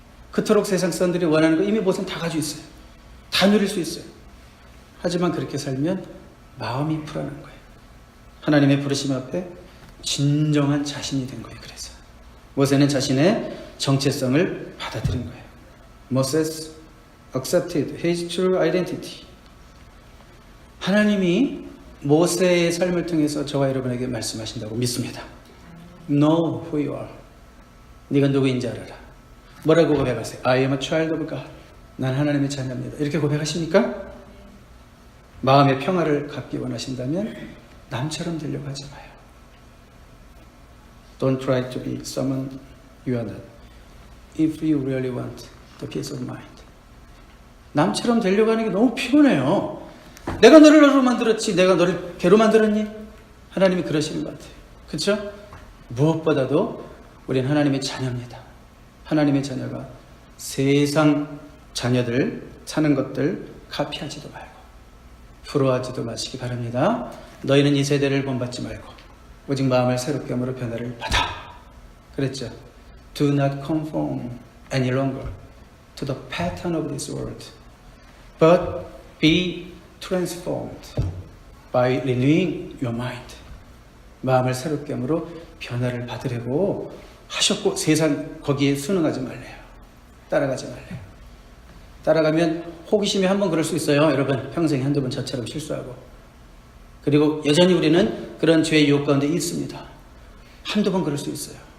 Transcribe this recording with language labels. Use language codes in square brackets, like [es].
[ko] 그토록 세상 사람들이 원하는 거 이미 모세는 다 가지고 있어요. 다 누릴 수 있어요. 하지만 그렇게 살면 마음이 불안한 거예요. 하나님의 부르심 앞에 진정한 자신이 된 거예요. 그래서 모세는 자신의 정체성을 받아들인 거예요. [en] Moses accepted his true identity. [ko] 하나님이 모세의 삶을 통해서 저와 여러분에게 말씀하신다고 믿습니다. [en] Know who you are. [ko] 네가 누구인지 알아라. 뭐라고 고백하세요? [en] I am a child of God. [ko] 난 하나님의 자녀입니다. 이렇게 고백하십니까? 마음의 평화를 갖기 원하신다면 남처럼 되려고 하지 마요. [en] Don't try to be someone you are not. If you really want the peace of mind. [ko] 남처럼 되려고 하는 게 너무 피곤해요. 내가 너를 너로 만들었지 내가 너를 개로 만들었니? 하나님이 그러시는 것 같아요. 그렇죠? 무엇보다도 우리는 하나님의 자녀입니다. 하나님의 자녀가 세상 자녀들 사는 것들 카피하지도 말고 부러워하지도 마시기 바랍니다. 너희는 이 세대를 본받지 말고 오직 마음을 새롭게 함으로 변화를 받아. 그랬죠. [en] Do not conform any longer to the pattern of this world, but be transformed by renewing your mind. [ko] 마음을 새롭게 함으로 변화를 받으려고 하셨고 세상 거기에 순응하지 말래요. 따라가지 말래요. 따라가면 호기심이 한번 그럴 수 있어요. 여러분 평생에 한두 번 저처럼 실수하고 그리고 여전히 우리는 그런 죄의 유혹 가운데 있습니다. 한두 번 그럴 수 있어요.